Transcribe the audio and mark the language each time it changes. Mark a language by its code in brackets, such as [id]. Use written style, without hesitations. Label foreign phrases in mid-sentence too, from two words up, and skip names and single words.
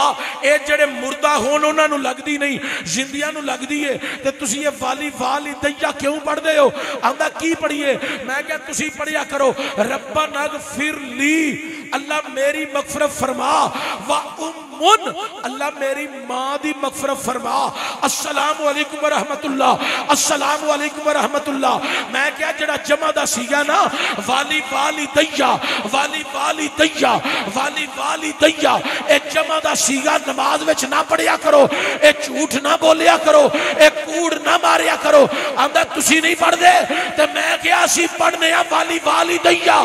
[pa] ਏ ਜੇੜ੍ਹੇ ਮੁਰਦਾ ਹੋਣ ਉਨ੍ਹਾਂ ਨੂੰ ਲਗਦੀ ਨਹੀਂ, ਜਿੰਦਿਆਂ ਨੂੰ ਲਗਦੀ ਹੈ। ਤੇ ਤੁਸੀਂ ਏ ਵਾਲੀ ਵਾਲੀ ਦੈਯਾ ਕਿਉਂ ਪੜ੍ਹਦੇ ਹੋ? ਆਂਦਾ ਕੀ ਪੜ੍ਹੀਏ? ਮੈਂ ਕਿਹਾ ਤੁਸੀਂ ਪੜ੍ਹਿਆ ਕਰੋ [ar] ربنا اغفر لي, [pa] ਅੱਲਾਹ ਮੇਰੀ ਮਗ਼ਫ਼ਿਰਤ ਫ਼ਰਮਾ, [ar] و أمي, [pa] ਅੱਲਾਹ ਮੇਰੀ ਮਾਂ ਦੀ ਮਗ਼ਫ਼ਿਰਤ ਫ਼ਰਮਾ। [ar] السلام عليكم ورحمة الله، السلام عليكم ورحمة الله. [pa] ਮੈਂ ਕਿਹਾ ਜਿਹੜਾ ਜਮ੍ਹਾ ਦਾ ਸੀਗਾ ਨਾ ਵਾਲੀ ਵਾਲੀ ਦੈਯਾ, ਵਾਲੀ ਵਾਲੀ ਦੈਯਾ, ਵਾਲੀ ਵਾਲੀ ਦੈਯਾ, ਏ ਜਮ੍ਹਾ ਦਾ ਸੀਗਾ ਨਮਾਜ਼ ਵਿਚ ਨਾ ਪੜ੍ਹਿਆ ਕਰੋ, ਏ ਝੂਠ ਨਾ ਬੋਲਿਆ ਕਰੋ, ਏ ਕੂੜ ਨਾ ਮਾਰਿਆ ਕਰੋ। ਆਂਦਾ ਤੁਸੀਂ ਨਹੀਂ ਪੜ੍ਹਦੇ ਤੇ ਮੈਂ ਕਿਹਾ ਅਸੀਂ ਪੜ੍ਹਨੇ ਆਂ ਵਾਲੀ ਵਾਲੀ ਦੈਯਾ।